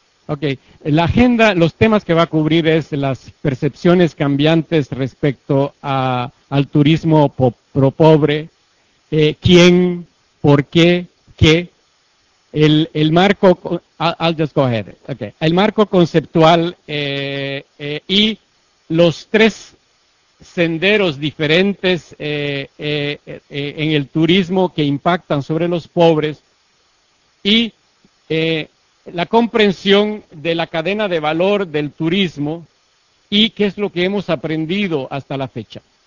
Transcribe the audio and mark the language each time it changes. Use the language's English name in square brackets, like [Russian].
[Spanish] Okay, la agenda, los temas que va a cubrir es las percepciones cambiantes respecto al turismo pro pobre, quién, por qué, qué. El marco, [English] I'll just go ahead. [Spanish] Okay, el marco conceptual y los tres senderos diferentes en el turismo que impactan sobre los pobres y la comprensión de la cadena de valor del turismo y qué es lo que hemos aprendido hasta la fecha.